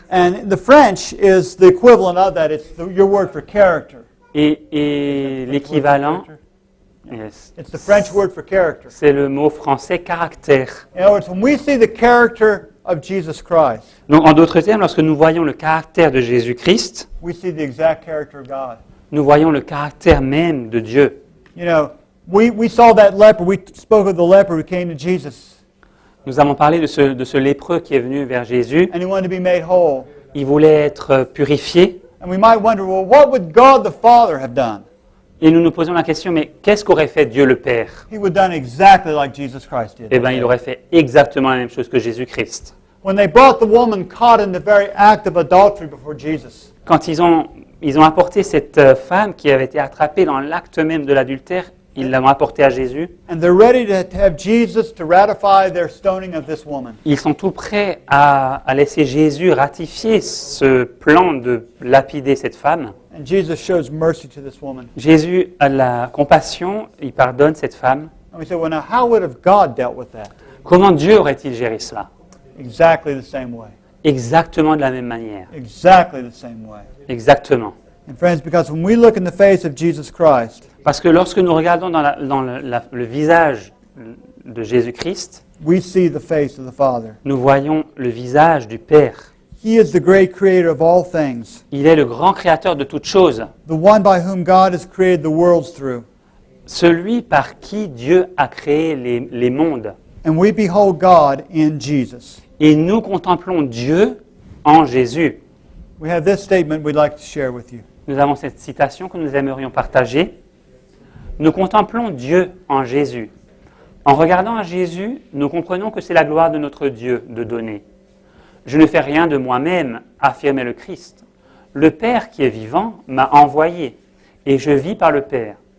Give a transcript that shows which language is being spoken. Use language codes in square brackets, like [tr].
[en] and the French is the equivalent of that. It's your word for character. [fr] et l'équivalent, [en] yes, It's the French word for character. [fr] c'est le mot français caractère. [en] In other words, when we see the character of Jesus Christ, [fr] Donc, en d'autres termes, lorsque nous voyons le caractère de Jésus-Christ, [en] we see the exact character of God. [fr] nous voyons le caractère même de Dieu. [en] You know, we saw that leper. We spoke of the leper who came to Jesus, [fr] Nous avons parlé de ce lépreux qui est venu vers Jésus. [en] and he wanted to be made whole. [fr] Il voulait être purifié. [en] And we might wonder, well, what would God the Father have done? [fr] Et nous nous posons la question, mais qu'est-ce qu'aurait fait Dieu le Père? [en] He would have done exactly like Jesus Christ did. [fr] Eh bien, il aurait fait exactement la même chose que Jésus-Christ. [en] When they brought the woman caught in the very act of adultery before Jesus, [fr] Quand ils ont apporté cette femme qui avait été attrapée dans l'acte même de l'adultère, ils l'ont apportée à Jésus. [en] and they're ready to have Jesus to ratify their stoning of this woman. [fr] Ils sont tout prêts à laisser Jésus ratifier ce plan de lapider cette femme. [en] And Jesus shows mercy to this woman. [fr] Jésus a de la compassion, il pardonne cette femme. [en] And we say, well, now how would have God dealt with that? [fr] Comment Dieu aurait-il géré cela? [en] Exactly the same way. [fr] Exactement de la même manière. [en] Exactly the same way. [fr] Exactement. [en] And friends, because when we look in the face of Jesus Christ, [fr] Parce que lorsque nous regardons dans le visage de Jésus-Christ, [en] we see the face of the Father. [fr] nous voyons le visage du Père. [en] He is the great creator of all things, [fr] Il est le grand créateur de toutes choses, [en] the one by whom God has created the worlds through. [fr] celui par qui Dieu a créé les mondes. [en] And we behold God in Jesus. [fr] Et nous contemplons Dieu en Jésus. [en] We have this statement we'd like to share with you. [fr] Nous avons cette citation que nous aimerions partager. Nous contemplons Dieu en Jésus. En regardant à Jésus, nous comprenons que c'est la gloire de notre Dieu de donner. Je ne fais rien de moi-même, affirmait le Christ. Le Père qui est vivant m'a envoyé, et je vis par le Père.